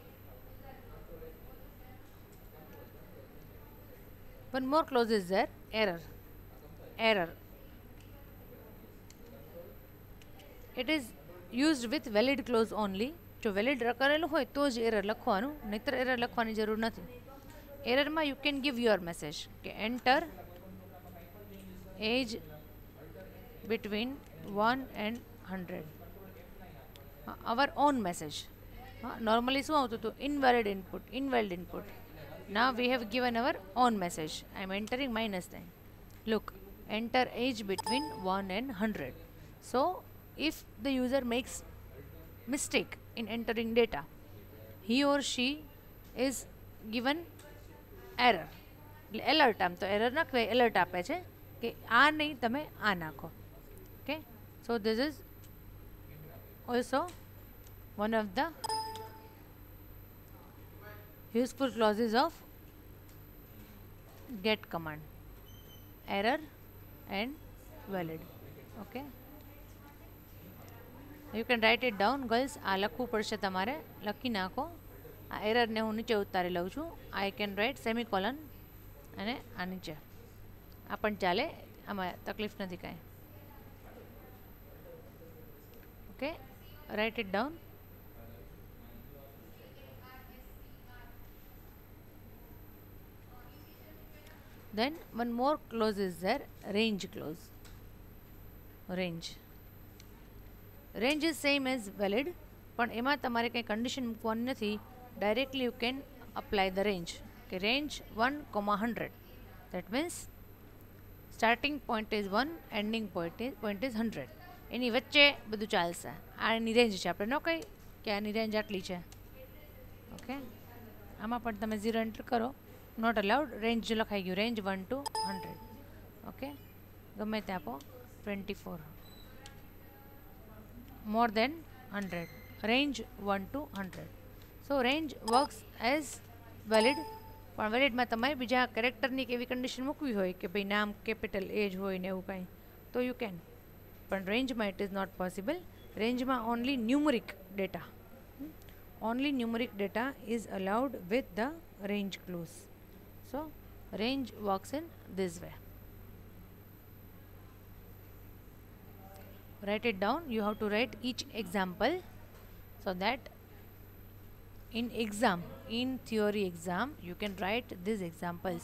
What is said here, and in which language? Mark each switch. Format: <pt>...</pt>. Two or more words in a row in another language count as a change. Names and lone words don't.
<en>One more clause is there, error. Error, it is used with valid clause only.</en> <gu>જો વેલિડ કરેલું હોય તો જ એરર લખવાનું, નહીતર એરર લખવાની જરૂર નથી.</gu> <en>એરરમાં you can give your message કે enter age between 1 and 100. Our own message. Normally</en> <gu>શું આવતું હતું?</gu> <en>Invalid input, invalid input. Now we have given our own message. I am entering -9. Look, enter age between 1 and 100. So if the user makes mistake in entering data, he or she is given error. Alert,</en> <gu>આમ તો error ના કહેવાય, alert આપે છે કે આ નહીં, તમે આ નાખો.</gu> <en>Okay, so this is also one of the useful clauses of get command. Error and valid. Okay, you can write it down, girls.</en> <gu>આ લખવું પડશે તમારે, લખી નાખો. આ એરરને હું નીચે ઉતારી લઉં છું.</gu> <en>I can write semicolon</en> <gu>અને આ નીચે, આ પણ ચાલે, આમાં તકલીફ નથી કાંઈ.</gu> <en>Okay, write it down. Then one more clause is there, range clause. Range. Range is same as valid,</en> <gu>પણ એમાં તમારે કંઈ કન્ડિશન મૂકવાની નથી.</gu> <en>directly you can apply the range કે રેન્જ 1,100. That means starting point is 1, ending point is 100.</en> <gu>એની વચ્ચે બધું ચાલશે. આ એની રેન્જ છે, આપણે ન કહી કે આની રેન્જ આટલી છે. ઓકે, આમાં પણ તમે 0 એન્ટર કરો,</gu> <en>not allowed.</en> <gu>રેન્જ લખાઈ ગયું, રેન્જ 1 to 100. ઓકે, ગમે તે આપો. 24,</gu> <en>more than 100, range 1 to 100. So range works as valid,</en> <gu>પણ વેલિડમાં તમારે બીજા કેરેક્ટરની કે એવી કન્ડિશન મૂકવી હોય કે ભાઈ નામ કેપિટલ એજ હોય ને એવું કાંઈ, તો</gu> <en>you can.</en> <gu>પણ રેન્જમાં</gu> <en>it is not possible.</en> <gu>રેન્જમાં</gu> <en>only numeric data, only numeric data is allowed with the range clause. So range works in this way. Write it down. You have to write each example so that in exam, in theory exam you can write these examples.</en>